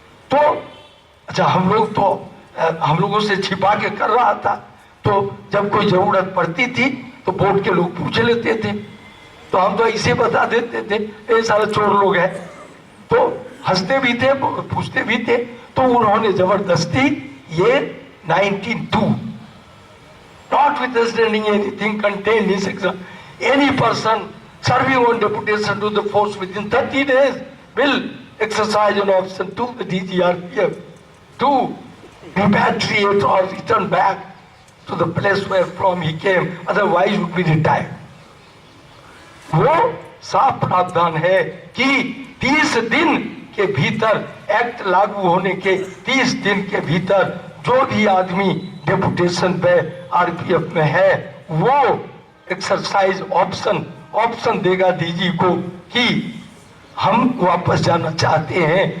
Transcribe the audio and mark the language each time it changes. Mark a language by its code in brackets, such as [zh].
[hi] तो अच्छा, हम लोग तो हम लोगों से छिपा के कर रहा था, तो जब कोई जरूरत पड़ती थी तो बोर्ड के लोग पूछ लेते थे, तो हम तो ऐसे बता देते थे ये सारे चोर लोग हैं, तो हंसते भी थे पूछते भी थे। तो उन्होंने जबरदस्ती ये [en] 19(2) notwithstanding anything contained in section, any person serving on deputation to the force within 30 days will exercise an option to the DGRPF to repatriate or return back to the place where from he came, otherwise would be retired. [hi] वो साफ प्रावधान है कि 30 दिन के भीतर, act लागू होने के 30 दिन के भीतर जो भी आदमी डेपुटेशन पे आरपीएफ में है वो एक्सरसाइज ऑप्शन देगा डीजी को कि हम वापस जाना चाहते हैं।